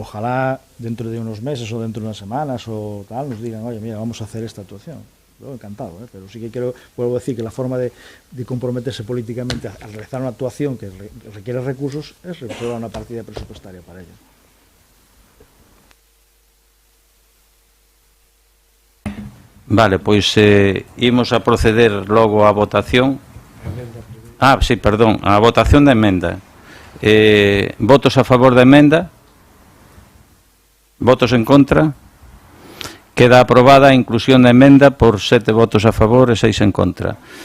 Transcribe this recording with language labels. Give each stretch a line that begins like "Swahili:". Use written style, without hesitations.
Spanish: Ojalá dentro de unos meses o dentro de unas semanas o tal nos digan, oye, mira, vamos a hacer esta actuación. Yo encantado, pero sí que vuelvo a decir que la forma de comprometerse políticamente al realizar una actuación que requiere recursos es reservar una partida presupuestaria para ello.
Galician: Vale, pois imos a proceder logo á votación. Sí, perdón, a votación da emenda. Votos a favor da emenda? Votos en contra? Queda aprobada a inclusión da emenda por 7 votos a favor e 6 en contra.